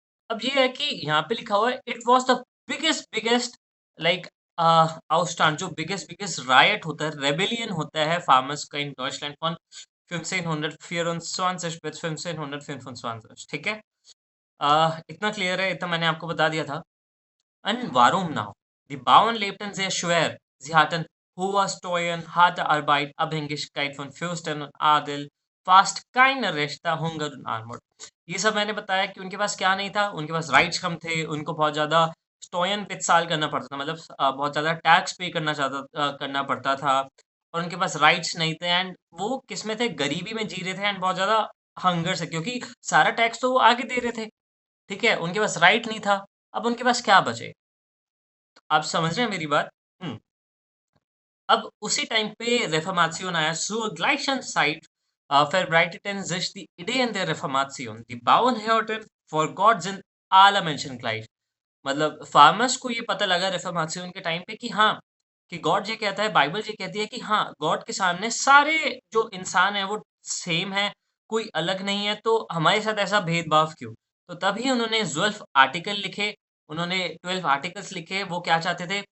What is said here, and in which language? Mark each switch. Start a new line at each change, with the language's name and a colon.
Hindi: अब ये है कि यहाँ पे लिखा हुआ है,
English: it was the biggest like outstand,
Hindi: जो बिगेस्ट रायट होता है, रेबेलियन होता है फार्मर्स का इन डॉइचलैंड
German: von 1524 bis 1525,
Hindi: ठीक है? इतना क्लियर है, इतना मैंने आपको बता दिया था।
German: Und warum now? Die Bauern lebten sehr schwer. Sie hatten hohe Steuern, harte Arbeit, Abhängigkeit von Fürsten und Adel, fast keine Rechte, Hunger und Armut.
Hindi: ये सब मैंने बताया कि उनके पास क्या नहीं था, उनके पास राइट्स कम थे, उनको बहुत ज़्यादा स्टोयन पित्साल करना पड़ता था, मतलब बहुत ज़्यादा टैक्स पे करना पड़ता था, और उनके पास राइट्स नहीं थे। एंड वो किस में थे? गरीबी में जी रहे थे, एंड बहुत ज़्यादा हंगर से, क्योंकि सारा टैक्स तो वो आगे दे रहे थे, ठीक है? उनके पास राइट नहीं था। अब उनके पास क्या बचे? आप समझ रहे हैं मेरी बात? हुँ। अब उसी टाइम पे Reformation आया,
German: zur gleichen Zeit verbreiteten sich die Ideen der Reformation. Die Bauern hörten, vor Gott sind alle Menschen gleich.
Hindi: मतलब फार्मर्स को ये पता लगा रिफॉर्मेशन के टाइम पे कि हाँ, कि गॉड ये कहता है, बाइबल ये कहती है कि हाँ, गॉड के सामने सारे जो इंसान है वो सेम है, कोई अलग नहीं है, तो हमारे साथ ऐसा भेदभाव क्यों? तो तभी उन्होंने 12 आर्टिकल लिखे। उन्होंने 12 आर्टिकल्स लिखे। वो क्या चाहते थे?